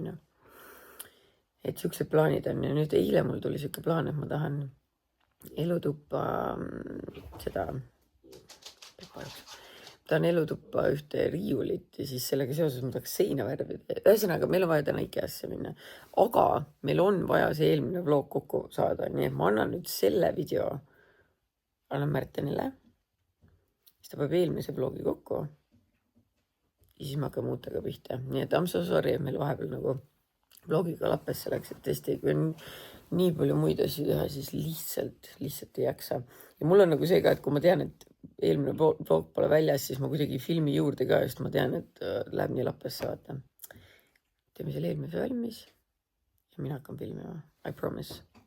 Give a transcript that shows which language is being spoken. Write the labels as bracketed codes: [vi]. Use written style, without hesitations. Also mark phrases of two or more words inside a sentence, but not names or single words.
[et] Et siuksed plaanid on ja nüüd eile mul tuli siuke plaan, et ma tahan elutuppa elutuppa ühte riiulit ja siis sellega seoses ma tahaks seina värvida. Ühesõnaga, meil on vaja täna IKEA-sse minna, aga meil on vaja see eelmine vlog kokku saada, nii et ma annan nüüd selle video, annan Märtenile, siis ta peab eelmise vlogi kokku ja siis me hakkame uutega pihta. Nii et [en] I'm so sorry, [et] et meil vahepeal nagu vlogiga lappes selleks, et tõesti, kui on nii palju muid asju teha, siis lihtsalt ei jaksa. Ja mul on nagu see ka, et kui ma tean, et eelmine vlog pole väljas, siis ma kuidagi filmi juurde ka, just ma tean, et läheb nii lappesse, vaata. Teeme selle eelmise valmis ja mina hakkan filmima. [en] I promise.